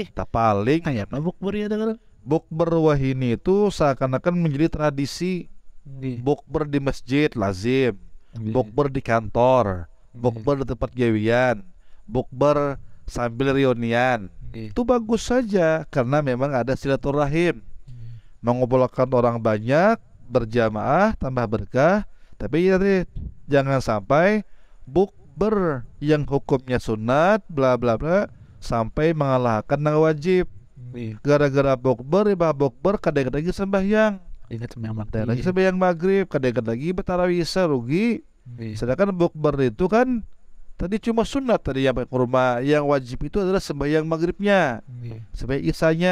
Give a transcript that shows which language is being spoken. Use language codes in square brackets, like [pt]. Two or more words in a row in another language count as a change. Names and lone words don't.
[id] Tak paling Kayak apa bukber ya dengar? [bjn] bukber wahini itu seakan-akan menjadi tradisi. [id] Nggih. Bukber di masjid lazim, bukber di kantor, bukber di tempat gawian, bukber sambil reunian. Itu bagus saja karena memang ada silaturahim, mengumpulkan orang banyak, berjamaah, tambah berkah. Tapi jangan sampai bukber yang hukumnya sunat bla bla bla sampai mengalahkan yang wajib. Gara-gara bukber, bukber kadang-kadang lagi sembahyang, Ingat sembahyang kadang lagi maghrib. sembahyang maghrib, kadang-kadang lagi bertarawih, rugi. Sedangkan bukber itu kan tadi cuma sunat, tadi yang pakai kurma, yang wajib itu adalah sembahyang maghribnya, sembahyang isanya.